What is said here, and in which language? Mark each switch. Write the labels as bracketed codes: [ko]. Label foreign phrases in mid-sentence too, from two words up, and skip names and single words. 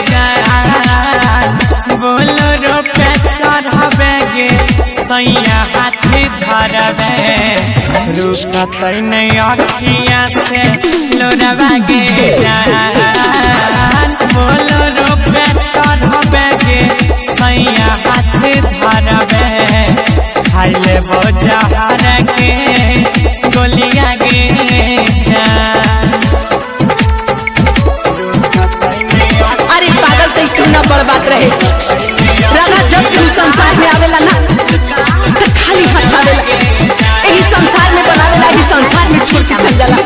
[bho] बोलो रोपे चढ़बे गे सैया हाथी धरबे रुकत नहीं अखिया से लोरवा गे बोलो रोपे चढ़बे गे सैया हाथी धरबे खाइले बोझहर के गोलिया गे अरे पागल से क्यों ना बड़ बात रहे राधा जब तुम संसार में आवेला ना तो खाली हाथ आवेला यही संसार में बनावेला ही संसार में छोड़ के चल जाला।